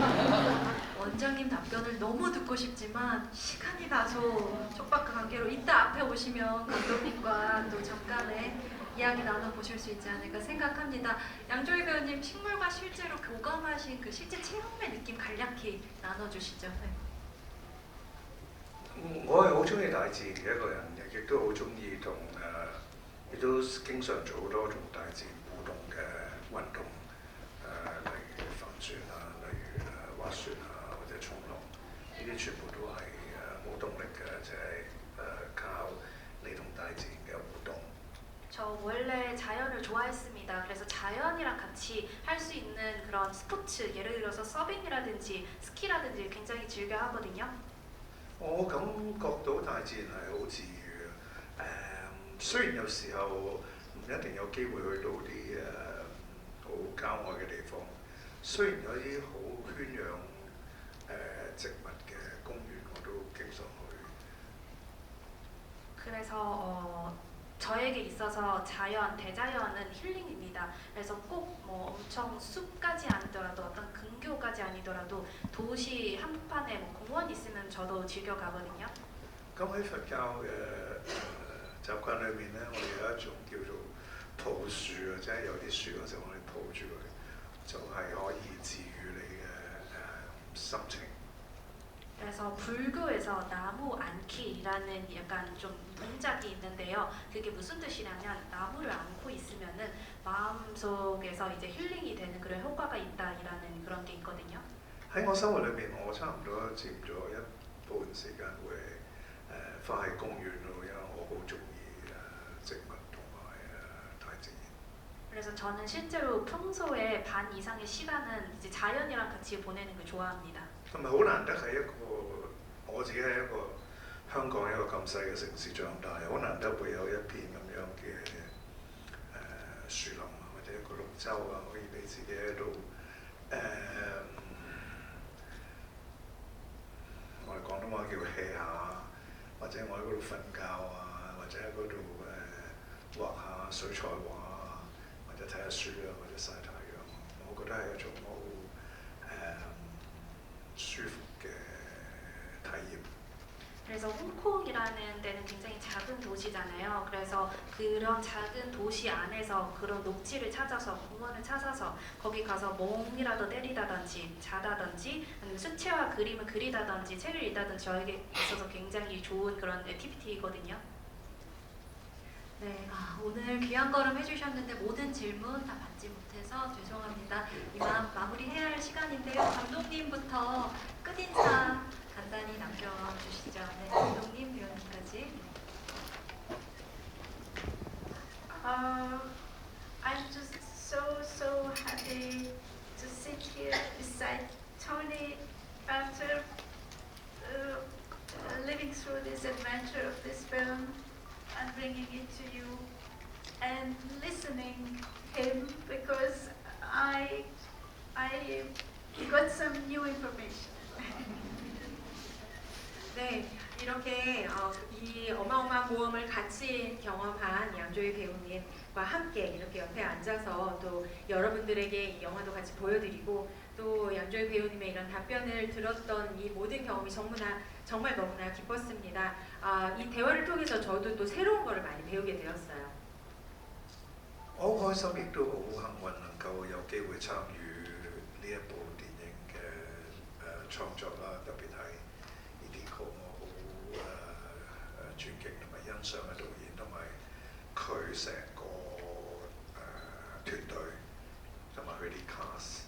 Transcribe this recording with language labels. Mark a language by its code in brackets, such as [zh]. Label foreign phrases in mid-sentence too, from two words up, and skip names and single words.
[ko] 원장님 답변을 너무 듣고 싶지만 시간이 다소 촉박한 관계로 이따 앞에 오시면 감독님과 또 잠깐의 이야기 나눠보실 수 있지 않을까 생각합니다. 양조희 배우님 식물과 실제로 교감하신 그 실제 체험의 느낌 간략히 나눠주시죠. 네. [yue] 我係好中意大自然嘅一個人嘅，亦都好中意亦都經常做好多同大自然互動嘅運動，例如帆船例如滑雪或者衝浪，呢啲全部都係冇動力嘅，就係靠你同大自然嘅互動。 [ko] 저 원래 자연을 좋아했습니다. 그래서 자연이랑 같이 할 수 있는 그런 스포츠, 예를 들어서 서빙이라든지 스키라든지 굉장히 즐겨 하거든요. [yue] 我感覺到大自然係好治愈嘅。雖然有時候唔一定有機會去到啲好郊外嘅地方，雖然有啲好圈養植物嘅公園，我都經常去。 [ko] 그래서 저에게 있어서 대자연은 힐링입니다. 그래서 꼭 뭐 엄청 숲까지 아니더라도 어떤 근교까지 아니더라도 도시 한복판에 공원 있으면 저도 즐겨 가거든요. [yue] 咁喺佛教嘅習慣裏面咧，我哋有一種叫做抱樹啊，即係有啲樹嗰時候我哋抱住佢，就係可以治愈你嘅心情。 [ko] 그래서 불교에서 나무 안기라는 약간 좀 동작이 있는데요. 그게 무슨 뜻이냐면 나무를 안고 있으면은 마음속에서 이제 힐링이 되는 그런 효과가 있다라는 그런 게 있거든요. [yue] 喺我生活裏面，我差唔多佔咗一半時間會花喺公園度，因為我好中意植物同埋大自然。 [ko] 그래서 저는 실제로 평소에 반 이상의 시간은 이제 자연이랑 같이 보내는 걸 좋아합니다. [yue] 同埋好難得喺我自己喺一個香港一個咁細嘅城市長大，好難得會有一片咁樣嘅周啊，可以你自己喺度我哋廣東話叫 hea 下，或者我喺嗰度瞓覺啊，或者喺嗰度畫下水彩畫啊，或者睇下書啊，或者曬太陽，我覺得係一種好舒服嘅體驗。 [ko] 그래서 홍콩이라는 데는 굉장히 작은 도시잖아요. 그래서 그런 작은 도시 안에서 그런 녹지를 찾아서 공원을 찾아서 거기 가서 멍이라도 때리다든지 자다든지 아니면 수채화 그림을 그리다든지 책을 읽다든지 저에게 있어서 굉장히 좋은 그런 액티비티거든요. 네, 오늘 귀한 걸음 해주셨는데 모든 질문 다 받지 못해서 죄송합니다. 이만 마무리해야 할 시간인데요. 감독님부터 끝인사 간단히 남겨주시죠. 네, 감독님, 위원님까지. [en] I'm just so happy to sit here beside Tony after living through this adventure of this film and bringing it to you and listening him because I got some new information. [ko] 네, 이렇게 이 어마어마한 모험을 같이 경험한 양조희 배우님과 함께 이렇게 옆에 앉아서 또 여러분들에게 이 영화도 같이 보여드리고 또 양조희 배우님의 이런 답변을 들었던 이 모든 경험이 정말 너무나 기뻤습니다. 이 대화를 통해서 저도 또 새로운 거를 많이 배우게 되었어요. [yue] 我好開心，亦都好幸運能夠有機會參與呢一部電影嘅創作啦，特別係呢啲個我好尊敬同埋欣賞嘅導演，同埋佢成個團隊同埋佢啲 cast。